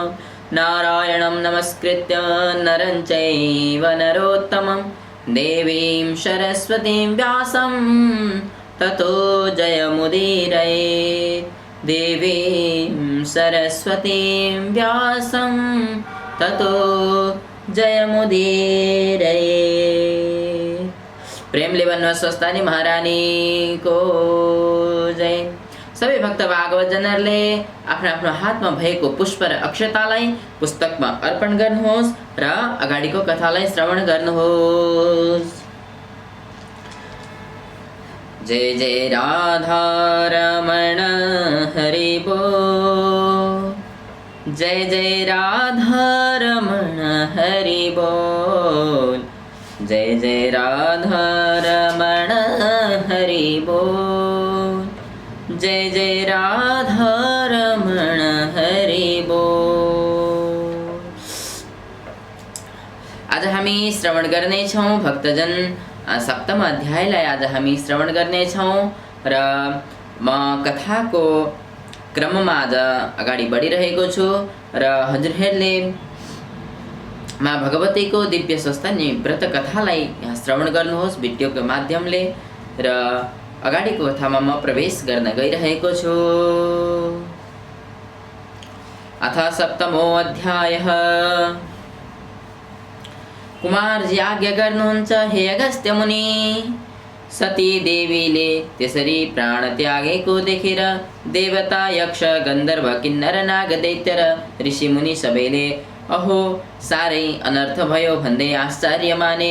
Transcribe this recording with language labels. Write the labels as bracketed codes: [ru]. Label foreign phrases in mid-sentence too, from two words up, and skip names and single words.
[sa] नारायणं नमस्कृत्य नरं चैव नरोत्तमं देवीं सरस्वतीं व्यासं ततो जयमुदीरयेत्। देवीं सरस्वतीं व्यासं ततो जयमुदीरयेत्। [ne] प्रेमले भन्नु स्वस्थानी महारानी को जय। सबै भक्त भागवत जनहरूले आफ्नो आफ्नो हातमा भएको पुष्प र अक्षतालाई पुस्तकमा अर्पण गर्नुहोस् र अगाडिको कथालाई श्रवण गर्नुहोस्। [hi] जय जय राधा रमण हरि बोल, जय जय राधा रमण हरि बोल, जय जय राधा रमण हरि बोल, जय जय राधा रमण हरि बोल। [ne] आज हामी श्रवण गर्नेछौँ भक्तजन सप्तम अध्यायलाई आज हामी श्रवण गर्नेछौँ र म कथाको क्रममा आज अगाडि बढिरहेको छु र हजुरहरूले माँ भगवतीको दिव्य स्वस्थानी व्रत कथालाई यहाँ श्रवण गर्नुहोस् भिडियोको माध्यमले र अगाडिको कथामा म प्रवेश गर्न गइरहेको छु। [sa] अथ सप्तमो अध्यायः। [ne] कुमारजी आज्ञा गर्नुहुन्छ हे अगस्त्य मुनि। सती देवीले त्यसरी प्राण त्यागेको देखेर देवता यक्ष गन्धर्व किन्नर नाग दैत्य र ऋषि मुनि सबैले अहो साह्रै अनर्थ भयो भन्दै आश्चर्य माने।